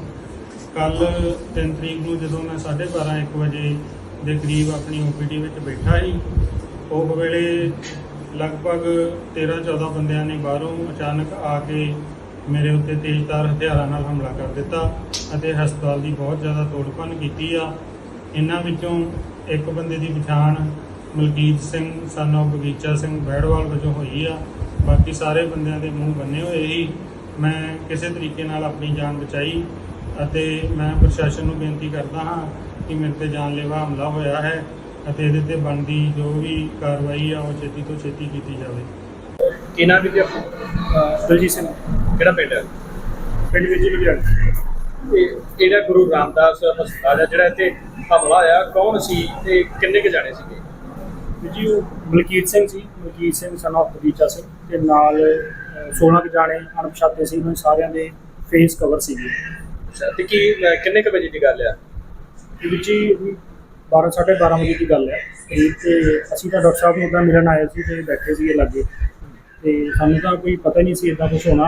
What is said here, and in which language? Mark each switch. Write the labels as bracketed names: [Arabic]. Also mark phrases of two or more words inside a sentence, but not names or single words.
[Punjabi] ਕੱਲ 3 ਤਰੀਕ ਨੂੰ ਜਦੋਂ ਮੈਂ 12:30 1 ਵਜੇ ਦੇ ਕਰੀਬ ਆਪਣੀ OPD ਵਿੱਚ ਬੈਠਾ ਸੀ, ਉਹ ਵੇਲੇ ਲਗਭਗ 13-14 ਬੰਦਿਆਂ ਨੇ ਬਾਹਰੋਂ ਅਚਾਨਕ ਆ ਕੇ ਮੇਰੇ ਉੱਤੇ ਤੇਜ਼ਧਾਰ ਹਥਿਆਰਾਂ ਨਾਲ ਹਮਲਾ ਕਰ ਦਿੱਤਾ ਅਤੇ ਹਸਪਤਾਲ ਦੀ ਬਹੁਤ ਜ਼ਿਆਦਾ ਤੋੜਭੰਨ ਕੀਤੀ ਆ। ਇਹਨਾਂ ਵਿੱਚੋਂ ਇੱਕ ਬੰਦੇ ਦੀ ਪਛਾਣ ਮਲਕੀਤ ਸਿੰਘ [English] son of [Punjabi] ਬਗੀਚਾ ਸਿੰਘ ਬੈੜਵਾਲ ਵਜੋਂ ਹੋਈ ਆ। ਬਾਕੀ ਸਾਰੇ ਬੰਦਿਆਂ ਦੇ ਮੂੰਹ ਬੰਨੇ ਹੋਏ ਸੀ। ਮੈਂ ਕਿਸੇ ਤਰੀਕੇ ਨਾਲ ਆਪਣੀ ਜਾਨ ਬਚਾਈ ਅਤੇ ਮੈਂ ਪ੍ਰਸ਼ਾਸਨ ਨੂੰ ਬੇਨਤੀ ਕਰਦਾ ਹਾਂ ਕਿ ਮੇਰੇ ਤੇ ਜਾਨਲੇਵਾ ਹਮਲਾ ਹੋਇਆ ਹੈ ਅਤੇ ਇਹਦੇ ਤੇ ਬਣਦੀ ਜੋ ਵੀ ਕਾਰਵਾਈ ਆ ਉਹ ਛੇਤੀ ਤੋਂ ਛੇਤੀ ਕੀਤੀ ਜਾਵੇ। ਕੀ ਨਾਮ ਜੀ? ਦਲਜੀਤ ਸਿੰਘ। ਕਿਹੜਾ ਪਿੰਡ ਹੈ? ਪਿੰਡ ਵਿੱਚ ਲੁਧਿਆਣਾ। ਇਹ ਜਿਹੜਾ ਗੁਰੂ ਰਾਮਦਾਸ ਹਸਪਤਾਲ ਹੈ ਜਿਹੜਾ ਇੱਥੇ ਹਮਲਾ ਹੋਇਆ, ਕੌਣ ਸੀ ਤੇ ਕਿੰਨੇ ਕੁ ਜਾਣੇ ਸੀਗੇ? ਜੀ, ਉਹ ਮਲਕੀਤ ਸਿੰਘ ਸੀ, ਮਲਕੀਤ ਸਿੰਘ [English] son of [Punjabi] ਬਗੀਚਾ ਸਿੰਘ ਤੇ ਨਾਲ 16 ਕੁ ਜਾਣੇ ਅਣਪਛਾਤੇ ਸੀ। ਉਹਨਾਂ ਸਾਰਿਆਂ ਦੇ [English] face cover [Punjabi] ਸੀਗੇ। ਅੱਛਾ, ਤੇ ਕੀ ਕਿੰਨੇ ਕੁ ਵਜੇ ਦੀ ਗੱਲ ਆ? ਇਹ ਵਿੱਚ ਹੀ 12-12:30 ਵਜੇ ਦੀ ਗੱਲ ਹੈ ਤੇ ਅਸੀਂ ਤਾਂ ਡਾਕਟਰ ਸਾਹਿਬ ਨੂੰ ਉੱਦਾਂ ਮਿਲਣ ਆਏ ਸੀ ਤੇ ਬੈਠੇ ਸੀਗੇ ਲਾਗੇ ਤੇ ਸਾਨੂੰ ਤਾਂ ਕੋਈ ਪਤਾ ਨਹੀਂ ਸੀ ਇੱਦਾਂ ਕੁਛ ਹੋਣਾ।